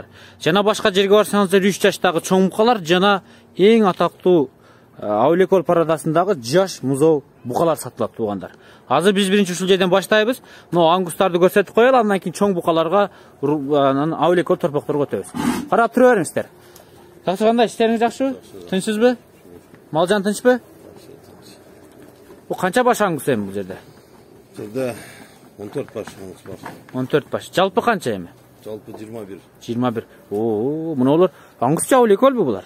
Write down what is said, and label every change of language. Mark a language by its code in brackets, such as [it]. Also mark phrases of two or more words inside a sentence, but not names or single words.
[ky] Жана башка жерге барсаңыздар 3 жаштагы чоң букалар жана эң атактуу Аулекол парадасындагы жаш музоо букалар сатылат тугандар. Азыр биз биринчи ушул жерден баштайбыз. Мына аңгустарды көрсөтүп коелу, андан кийин чоң букаларга Аулекол торпокторго өтөбүз. Карап тура бериңиздер. [kk] Жақсы қандай, іштеріңіз жақсы? Тыншсыз бі? Малжан тынш бі? Бұл қанша баш аңгус емі бұл жерде? Жерде 14 баш аңгус бар. 14 баш. Жалпы қанша емі? Жалпы 21. 21. О, мұны олар аңгус жа Аулекол бі бұлар?